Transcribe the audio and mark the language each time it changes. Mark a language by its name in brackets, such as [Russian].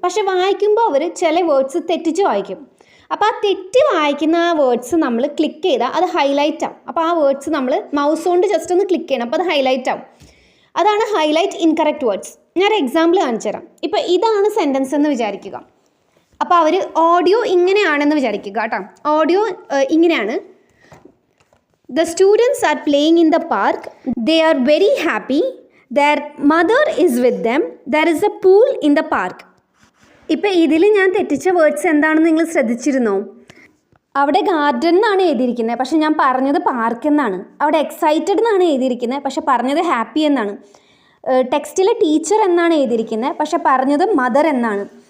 [Malayalam] പക്ഷെ വായിക്കുമ്പോൾ അവർ ചില വേർഡ്സ് തെറ്റിച്ച് വായിക്കും. അപ്പോൾ ആ തെറ്റി വായിക്കുന്ന ആ വേർഡ്സ് നമ്മൾ ക്ലിക്ക് ചെയ്താൽ അത് ഹൈലൈറ്റ് ആവും. അപ്പോൾ ആ വേർഡ്സ് നമ്മൾ മൗസ് കൊണ്ട് ജസ്റ്റ് ഒന്ന് ക്ലിക്ക് ചെയ്യണം, അപ്പോൾ അത് ഹൈലൈറ്റ് ആവും. അതാണ് ഹൈലൈറ്റ് ഇൻകറക്റ്റ് വേർഡ്സ്. ഞാനൊരു എക്സാമ്പിൾ കാണിച്ചു തരാം. ഇപ്പോൾ ഇതാണ് സെൻറ്റൻസ് എന്ന് വിചാരിക്കുക. അപ്പോൾ അവർ ഓഡിയോ ഇങ്ങനെയാണെന്ന് വിചാരിക്കുക കേട്ടോ. ഓഡിയോ ഇങ്ങനെയാണ്. [English] The students are playing in the park. They are very happy. Their mother is with them. There is a pool in the park. [Malayalam] ഇപ്പോൾ ഇതിൽ ഞാൻ തെറ്റിച്ച വേർഡ്സ് എന്താണെന്ന് നിങ്ങൾ ശ്രദ്ധിച്ചിരുന്നോ? അവിടെ ഗാർഡൻ എന്നാണ് എഴുതിയിരിക്കുന്നത്, പക്ഷെ ഞാൻ പറഞ്ഞത് പാർക്ക് എന്നാണ്. അവിടെ എക്സൈറ്റഡ് എന്നാണ് എഴുതിയിരിക്കുന്നത്, പക്ഷെ പറഞ്ഞത് ഹാപ്പി എന്നാണ്. ടെക്സ്റ്റിൽ ടീച്ചർ എന്നാണ് എഴുതിയിരിക്കുന്നത്, പക്ഷെ പറഞ്ഞത് മദർ എന്നാണ്.